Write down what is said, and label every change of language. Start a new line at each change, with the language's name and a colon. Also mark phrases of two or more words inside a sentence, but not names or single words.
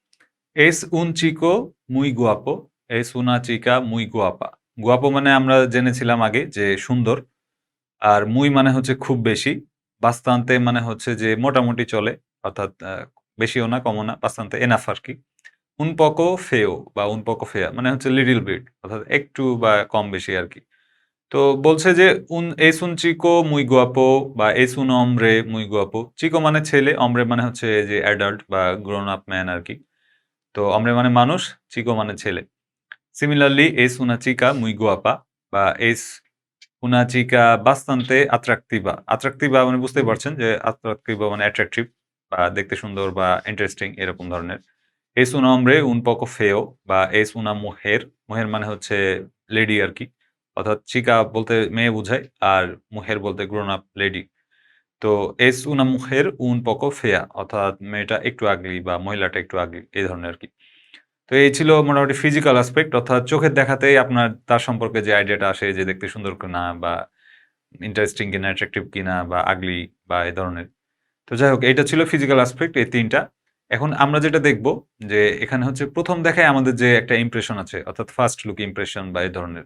Spanish: es un chico muy guapo, es una chica muy guapa.
Bangla: গুয়াপো মানে আমরা জেনেছিলাম আগে যে সুন্দর, আর মুই মানে হচ্ছে খুব বেশি, বাস্তান্তে মানে হচ্ছে যে মোটামুটি চলে, অর্থাৎ বেশিও না কমও না, বাস্তান্তে এনাফ আর কি।
Spanish: un poco feo
Bangla: বা
Spanish: un poco fea
Bangla: মানে হচ্ছে
English: little bit,
Bangla: অর্থাৎ একটু বা কম বেশি আর কি। তো বলছে যে
Spanish: es un chico muy guapo বা es un hombre muy guapo।
Bangla: চিকো মানে ছেলে, অমরে মানে হচ্ছে যে অ্যাডাল্ট বা
English: grown up man
Bangla: আর কি। তো অমরে মানে মানুষ, চিকো মানে ছেলে। সিমিলারলি
Spanish: es una chica muy guapa
Bangla: বা
Spanish: es una chica bastante atractiva।
Bangla: atractiva মানে বুঝতেই পারছেন যে atractiva মানে অ্যাট্রাকটিভ বা দেখতে সুন্দর বা ইন্টারেস্টিং, এরকম ধরনের।
Spanish: Es un hombre un poco feo বা es una mujer,
Bangla: মুহের মানে হচ্ছে লেডি আর কি, অর্থাৎ চিকা বলতে মেয়ে বোঝায়, আর মুহের বলতে
English: grown up lady.
Spanish: তো es una mujer un poco fea,
Bangla: অর্থাৎ মেয়েটা একটু আগলি বা মহিলাটা একটু আগলি, এই ধরনের আর কি। তো এই ছিল মোটামুটি
English: physical aspect,
Bangla: অর্থাৎ চোখের দেখাতেই আপনার তার সম্পর্কে যে আইডিয়াটা আসে যে দেখতে সুন্দর কিনা, বা ইন্টারেস্টিং কিনা, অ্যাট্রাকটিভ কিনা, বা আগলি, বা এই ধরনের। তো যাই হোক, এইটা ছিল
English: physical aspect,
Bangla: এই ৩ টা। এখন আমরা যেটা দেখব যে এখানে হচ্ছে প্রথম দেখায় আমাদের যে একটা ইমপ্রেশন আছে, অর্থাৎ
English: first look impression
Bangla: বা এই ধরনের।